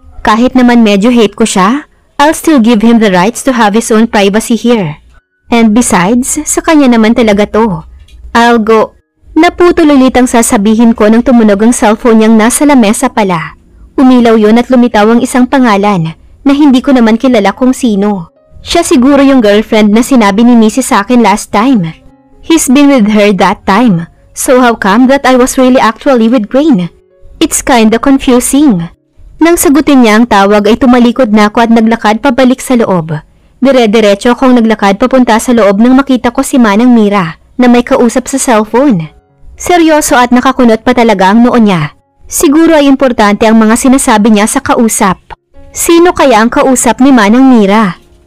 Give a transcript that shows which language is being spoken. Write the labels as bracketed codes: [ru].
[tl] Kahit naman medyo hate ko siya, [en] I'll still give him the rights to have his own privacy here. And besides, [tl] sa kanya naman talaga to. [en] I'll go. [tl] Naputol ulit ang sasabihin ko nang tumunog ang cellphone niyang nasa lamesa pala. Umilaw yun at lumitaw ang isang pangalan na hindi ko naman kilala kung sino. Siya siguro yung girlfriend na sinabi ni Missy sa akin [en] last time. He's been with her that time. So how come that I was really actually with Grain? It's kinda confusing. [tl] Nang sagutin niya ang tawag ay tumalikod na ako at naglakad pabalik sa loob. Dire-diretso akong naglakad papunta sa loob nang makita ko si Manang Mira na may kausap sa cellphone. Seryoso at nakakunot pa talaga ang noo niya. Siguro ay importante ang mga sinasabi niya sa kausap. Sino kaya ang kausap ni Manang Mira?